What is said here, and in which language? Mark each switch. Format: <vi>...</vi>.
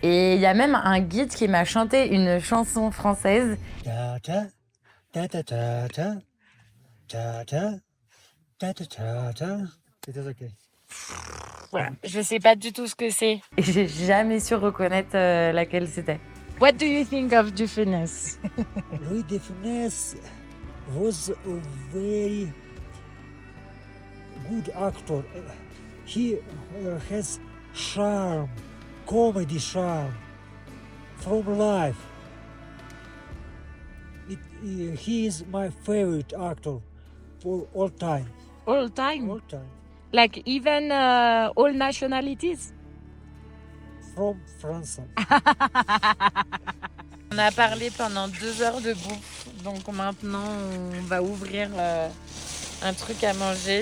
<fr>Et il y a même un guide qui m'a chanté une chanson française. Ta ta ta ta ta ta ta ta ta ta ta ta.</fr> <en>It is okay.</en> <fr>Voilà, je sais pas du tout ce que c'est. Et j'ai jamais su reconnaître laquelle c'était.</fr> <en>What do you think of De Funès? Louis de Funès was a very good actor. He has charm, comedy charm from life. He is my favorite actor for all time. All time? All time. Like even all nationalities? From France.</en> <fr>On a parlé pendant 2 heures de bouffe. Donc maintenant, on va ouvrir un truc à manger.</fr>